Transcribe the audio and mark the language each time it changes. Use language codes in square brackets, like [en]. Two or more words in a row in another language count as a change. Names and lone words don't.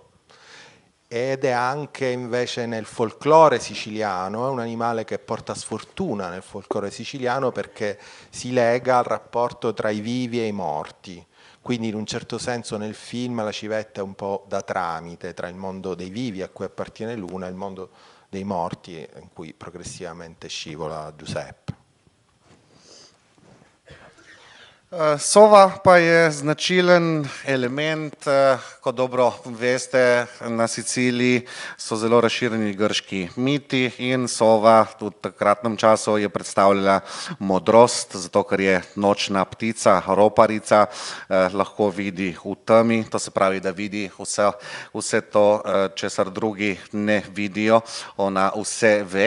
[it] Ed è anche invece nel folklore siciliano, è un animale che porta sfortuna nel folklore siciliano perché si lega al rapporto tra i vivi e i morti. Quindi in un certo senso nel film la civetta è un po' da tramite tra il mondo dei vivi a cui appartiene Luna e il mondo dei morti in cui progressivamente scivola Giuseppe. [sl] Sova pa je značilen element, kot dobro veste, na Siciliji so zelo razširjeni grški miti in sova v takratnem času je predstavljala modrost, zato ker je nočna ptica, roparica, lahko vidi v temi, to se pravi, da vidi vse to, česar drugi ne vidijo, ona vse ve.